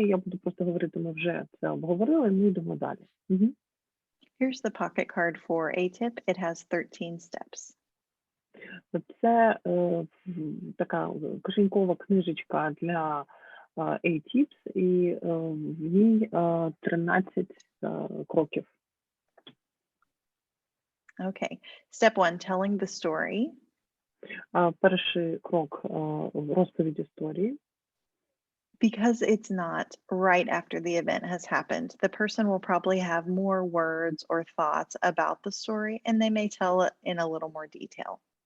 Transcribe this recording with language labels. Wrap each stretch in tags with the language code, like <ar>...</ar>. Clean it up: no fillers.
<uk>Я буду просто говорити, ми вже це обговорили, ми йдемо далі.</uk> <en>Here's the pocket card for ATIP. It has 13 steps.</en> <uk>Це така кишенькова книжечка для ATIPs, і в ній 13 кроків.</uk> <en>Okay. Step 1, telling the story.</en> <uk>Перший крок розповідь історії.</uk> <en>Because it's not right after the event has happened, the person will probably have more words or thoughts about the story, and they may tell it in a little more detail.</en>